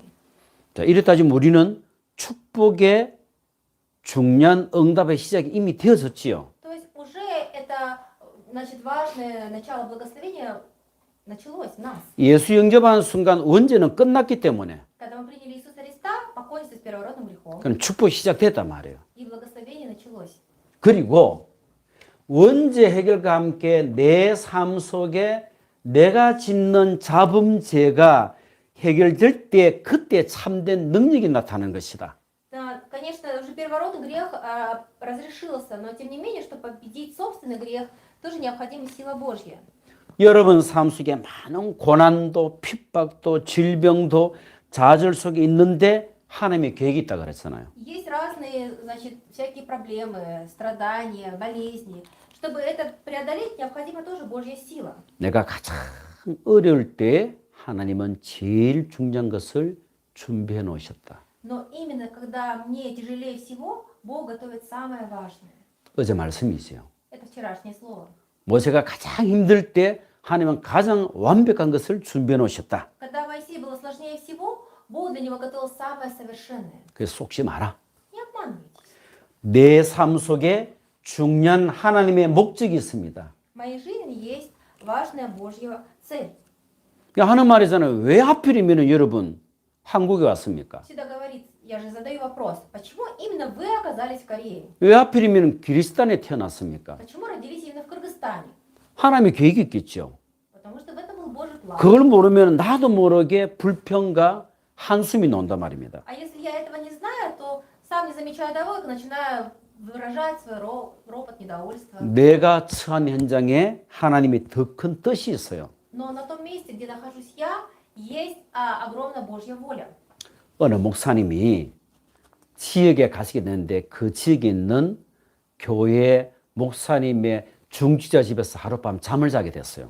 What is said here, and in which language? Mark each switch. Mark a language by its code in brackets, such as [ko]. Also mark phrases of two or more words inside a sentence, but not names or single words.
[ko] 자, 이랬다지만 우리는 축복의 중요한 응답의 시작이 이미 되어졌지요. [ru] То есть уже это, значит, важное начало благословения началось в нас. [ko] 예수 영접하는 순간 원죄는 끝났기 때문에 [ru] Когда мы приняли Иисуса Христа, покончили с первородным грехом, [ko] 그럼 축복이 시작됐단 말이에요. [ru] и благословение началось. [ko] 그리고 원죄 해결과 함께 내 삶 속에 내가 짓는 잡음죄가 해결될 때 그때 참된 능력이 나타나는 것이다. [ru] Да, конечно, уже первородный грех разрешился, но тем не менее, чтобы победить собственный грех, тоже необходима сила Божья. [ko] 여러분 삶 속에 많은 고난도, 핍박도, 질병도, 좌절 속에 있는데 하나님의 계획이 있다 그랬잖아요. [ru] Есть разные, значит, всякие проблемы, страдания, болезни. Чтобы это преодолеть, необходима тоже Божья сила. [ko] 내가 가장 어려울 때 하나님은 제일 중요한 것을 준비해 놓으셨다. [ru] Но именно когда мне тяжелее всего, Бог готовит самое важное. [ko] 어제 말씀이지요. [ru] Это вчерашнее слово. [ko] 모세가 가장 힘들 때 하나님은 가장 완벽한 것을 준비해 놓으셨다. [ru] Когда Моисею было сложнее всего, Бог для него готовил самое совершенное. [ko] 그래서 속지 마라. [ru] Не обманывайтесь. [ko] 내 삶 속에 중요한 하나님의 목적이 있습니다. [ru] В моей жизни есть важная Божья цель. [ko] 하는 말이잖아요. 왜 하필이면 여러분 한국에 왔습니까? [ru] Всегда говорит, я же задаю вопрос, почему именно вы оказались в Корее? [ko] 왜 하필이면 기리스탄에 태어났습니까? [ru] Почему родились именно в Кыргызстане? [ko] 하나님의 계획이 있겠죠. [ru] Потому что в этом был Божий план. [ko] 그걸 모르면 나도 모르게 불평과 한숨이 나온단 말입니다. [ru] А если я этого не знаю, то сам не замечаю того, как начинаю выражать свой ропот, недовольство. [ko] 내가 처한 현장에 하나님이 더 큰 뜻이 있어요. [ru] Но на том месте, где нахожусь я, есть огромная Божья воля. [ko] 어느 목사님이 지역에 가시게 되는데 그 지역에 있는 교회 목사님의 중지자 집에서 하룻밤 잠을 자게 됐어요.